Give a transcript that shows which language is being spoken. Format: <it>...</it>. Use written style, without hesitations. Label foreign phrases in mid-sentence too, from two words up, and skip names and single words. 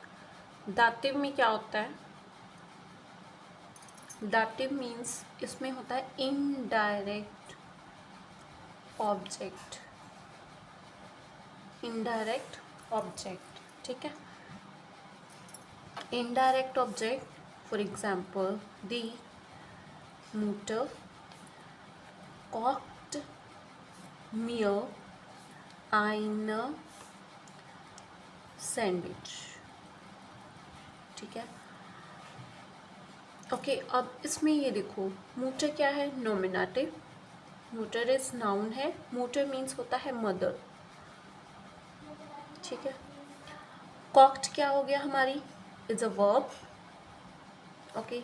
<hi>दातिव में क्या होता है, दातिव मीन्स इसमें होता है</hi> <en>indirect object, indirect object,</en> <hi>ठीक है।</hi> <en>indirect object, for example</en> <de>Die Mutter kocht mir eine Sandwich,</de> <hi>ठीक है। ओके, अब इसमें ये देखो Mutter क्या है, नॉमिनेटिव। Mutter</hi> <en>is noun</en> <hi>है, Mutter मीन्स होता है मदर, ठीक है। कोक्ट क्या हो गया हमारी,</hi> <en>is a verb,</en> <hi>ओके।</hi>